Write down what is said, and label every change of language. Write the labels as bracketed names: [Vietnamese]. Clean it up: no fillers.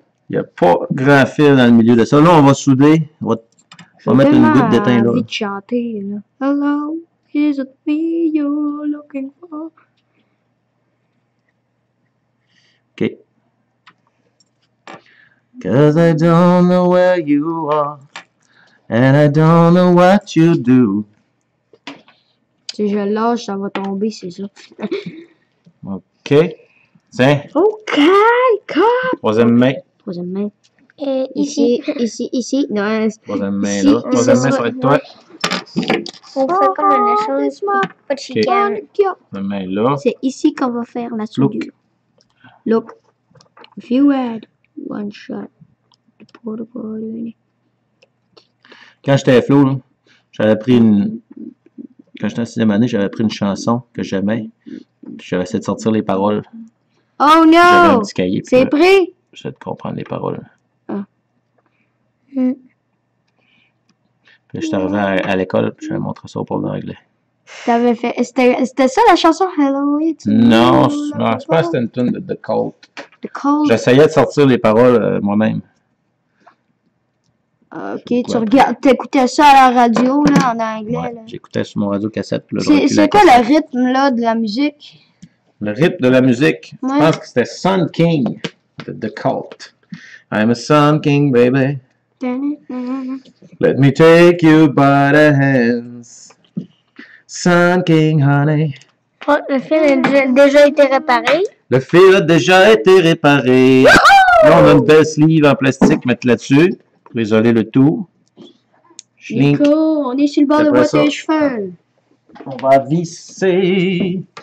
[French] Il n'y a pas grand fil dans le milieu de ça. Là, on va souder. On va mettre une goutte d'étain là. Envie de chanter, là. [English] Hello, is it me you're looking for? OK. Cause I don't know where you are, and I don't know what you do. [French] Si je lâche, ça va tomber, c'est ça. OK. Tiens, OK, cop. troisième main. Troisième main. Et Ici. Non, Troisième main Ici, là. Troisième main, ça va être toi. on fait comme un échange. Pas de chicane. Troisième main là. C'est ici qu'on va faire la soudure. [English] Look. If you had one shot, the protocol. [French] Quand j'étais à Flo, là, j'avais pris une... Quand j'étais en 6e année, j'avais pris une chanson que j'aimais. J'avais essayé de sortir les paroles. Oh J'avais un [English] no! [French] petit cahier. C'est prêt? J'essaie de comprendre les paroles. Mm. Puis je suis arrivé à l'école, puis je vais montrer ça au prof d'anglais. T'avais fait. C'était ça la chanson Hello It's Me? Non, je pense que c'était une tune de The Cult. The Cold. J'essayais de sortir les paroles moi-même. Ok, tu regardes, t'écoutais ça à la radio, là, en anglais, Ouais, là. j'écoutais sur mon radio cassette. Puis là, je reculais C'est la quoi cassette. le rythme, là, de la musique? Le rythme de la musique, Ouais. je pense que c'était Sun King de The Cult. [English] I'm a Sun King, baby. Let me take you by the hands. Sun King, honey. [French] Oh, le film a déjà été réparé. Le fil a déjà été réparé. Là, on a une belle sleeve en plastique mettre là-dessus pour isoler le tout. Schlink. Nico, on est sur le bord de Après boîte ça. tes cheveux. On va visser.